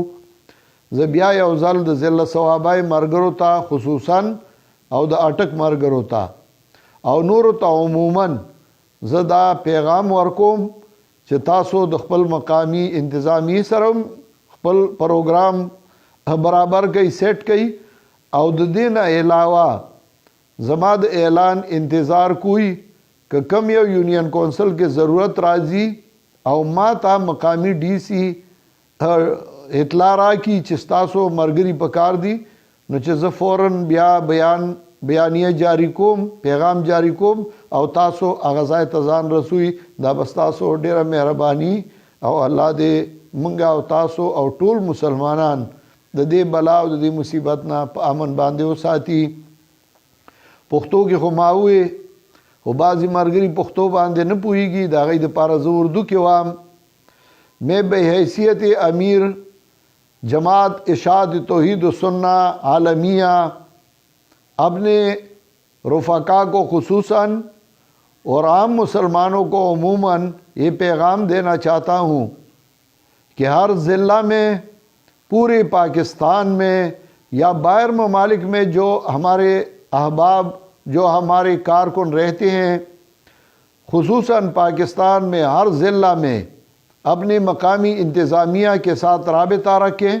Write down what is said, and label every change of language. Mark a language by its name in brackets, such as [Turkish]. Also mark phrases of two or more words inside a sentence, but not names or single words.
[Pashto] زه بیا یو ځل د ضلع ثوابای ملګرو ته خصوصا او د اټک ملګرو ته او نورو ته عموما زه دا پیغام ورکوم چې تاسو د خپل مقامی انتظامی سره خپل پروګرام برابر کوي، سیټ کوي. او د دې نه علاوه زما د اعلان انتظار کوئی کہ کم یو [English] union council [Pashto] کے ضرورت راځي او ما ته مقامی ڈی سی اطلاع را کی چې ستاسو ملګري پکار دي، نو چې زه فوراً بیا بیانیه جاری کوم، پیغام جاری کوم او تاسو هغه ځای ته ځان رسوي. دا به ستاسو ډیره مهرباني او الله دې موږ او تاسو او ټول مسلمانان د دې بلا او د دې مصیبت نه په امن باندې وساتي. پښتو کې خو ما ووې، خو بعضې ملګري پښتو باندې نه پوهېږي، د هغوی دپاره زه اردو کې وایم. [Urdu] میں بحیثیت امیر جماعت اشاعت توحید و سنت عالمیہ اپنے رفقا کو خصوصاً اور عام مسلمانوں کو عموماً یہ پیغام دینا چاہتا ہوں کہ ہر ضلع میں، پورے پاکستان میں یا باہر ممالک میں جو ہمارے احباب، جو ہمارے کارکن رہتے ہیں، خصوصاً پاکستان میں ہر ضلع میں اپنے مقامی انتظامیہ کے ساتھ رابطہ رکھیں.